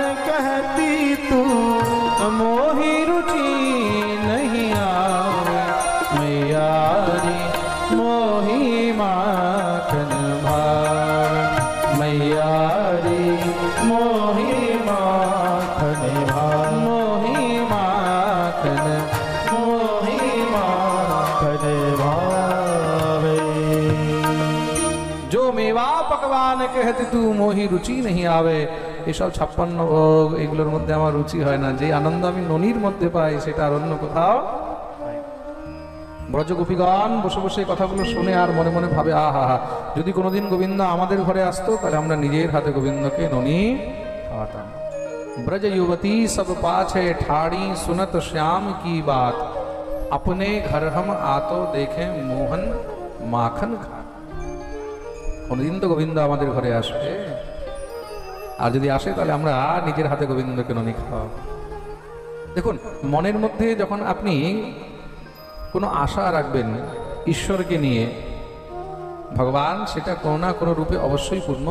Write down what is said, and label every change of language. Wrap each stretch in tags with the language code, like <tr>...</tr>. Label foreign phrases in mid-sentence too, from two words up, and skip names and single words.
<bra>कहती तू, मोहि रुचि नहीं आवे, मैयारी मोहि माखन भावे, मैयारी मोहि माखन भावे, मोहि माखन, मोहि माखन भावे। जो मेवा पकवान कहती तू मोहि रुचि नहीं आवे।</bra> <bn>এসব 56 ভোগ এগুলোর মধ্যে আমার রুচি হয় না। যে আনন্দ আমি ননির মধ্যে পাই সেটা আর অন্য কোথাও। ব্রজগোপীগণ বসে বসে কথাগুলো শুনে আর মনে মনে ভাবে, আহা হা, যদি কোনোদিন গোবিন্দ আমাদের ঘরে আসতো তাহলে আমরা নিজের হাতে গোবিন্দকে ননি খাওয়াতাম।</bn> <bra>ব্রজ युवती सब पाछे ठाड़ी सुनत श्याम की बात, अपने घर हम आतो देखे मोहन माखन खा।</bra> <bn>কোনোদিন তো গোবিন্দ আমাদের ঘরে আসবে, আর যদি আসে তাহলে আমরা নিজের হাতে গোবিন্দকে ননি খাওয়াবো। দেখুন, মনের মধ্যে যখন আপনি কোনো আশা রাখবেন ঈশ্বরকে নিয়ে, ভগবান সেটা কোনো না কোনো রূপে অবশ্যই পূর্ণ।</bn>